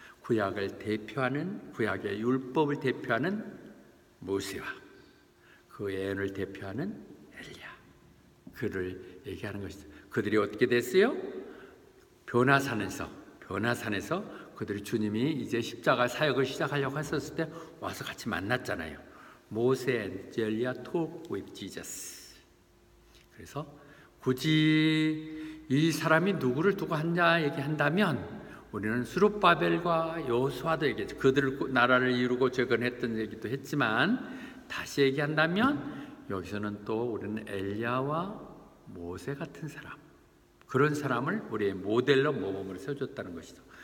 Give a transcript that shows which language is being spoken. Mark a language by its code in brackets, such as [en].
[ko] 구약을 대표하는, 구약의 율법을 대표하는 모세와 그 예언을 대표하는 엘리야, 그를 얘기하는 것이죠. 그들이 어떻게 됐어요? 변화산에서 그들이 주님이 이제 십자가 사역을 시작하려고 했었을 때 와서 같이 만났잖아요. [en] 모세 and Eliah talk with Jesus. [ko] 그래서 굳이 이 사람이 누구를 두고 하냐 얘기한다면 우리는 스룹바벨과 여호수아도 얘기했죠. 그들 나라를 이루고 재건했던 얘기도 했지만 다시 얘기한다면 여기서는 또 우리는 엘리야와 모세 같은 사람, 그런 사람을 우리의 모델로 모범으로 세워줬다는 것이죠.